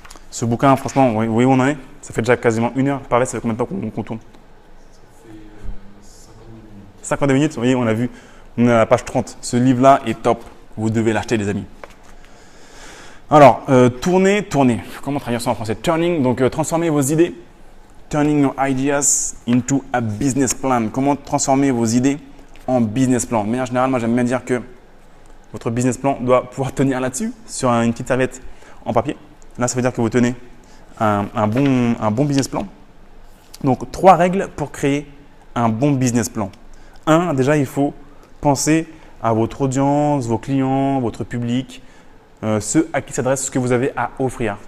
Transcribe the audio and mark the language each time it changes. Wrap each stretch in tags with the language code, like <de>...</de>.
<fr>Ce bouquin, franchement, vous voyez où on en est? Ça fait déjà quasiment 1 heure. Pareil, ça fait combien de temps qu'on tourne? Ça fait 52 minutes, vous voyez, on a vu, on est à la page 30. Ce livre-là est top. Vous devez l'acheter, les amis. Alors, tourner. Comment traduire ça en français? Turning, donc transformer vos idées.</fr> <en>Turning your ideas into a business plan.</en> <fr>Comment transformer vos idées en business plan? De manière générale, moi, j'aime bien dire que votre business plan doit pouvoir tenir là-dessus, sur une petite serviette en papier. Là, ça veut dire que vous tenez un bon business plan. Donc, 3 règles pour créer un bon business plan. 1, déjà, il faut penser à votre audience, vos clients, votre public, ceux à qui s'adresse ce que vous avez à offrir.</fr>